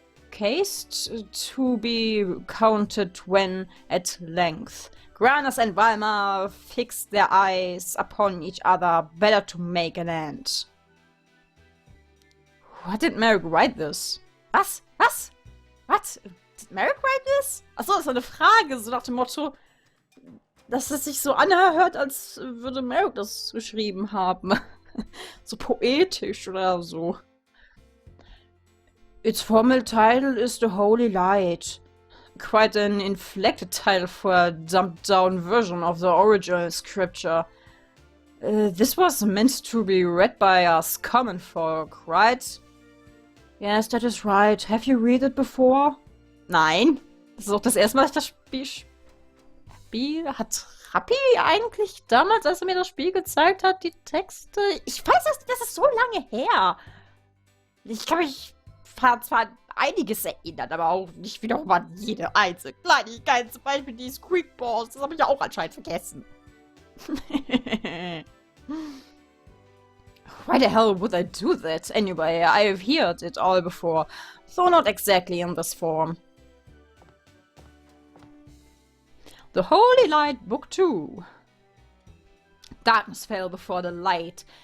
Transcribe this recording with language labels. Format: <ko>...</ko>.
<en>cased to be counted when at length. Granas and Valma fixed their eyes upon each other, better to make an end. What did Merrick write this? Was? Did Merrick write this?</en> <de>Achso, das ist eine Frage, so nach dem Motto, dass es sich so anhört, als würde Merrick das geschrieben haben. So poetisch oder so.</de> <en>Its formal title is The Holy Light. Quite an inflected title for a dumbed-down version of the original scripture. This was meant to be read by us common folk, right? Yes, that is right. Have you read it before?</en> <de>Nein. Das ist auch das erste Mal, dass ich das Spiel... Hat Rappi eigentlich damals, als er mir das Spiel gezeigt hat, die Texte? Ich weiß, das ist so lange her. Ich kann mich zwar einiges erinnern, aber auch nicht wiederum an jede einzelne Kleinigkeit. Zum Beispiel die Squeakballs. Das habe ich ja auch anscheinend vergessen.</de> <en>Why the hell would I do that? Anyway, I've heard it all before, though not exactly in this form. The Holy Light, Book 2. Darkness fell before the light.</en>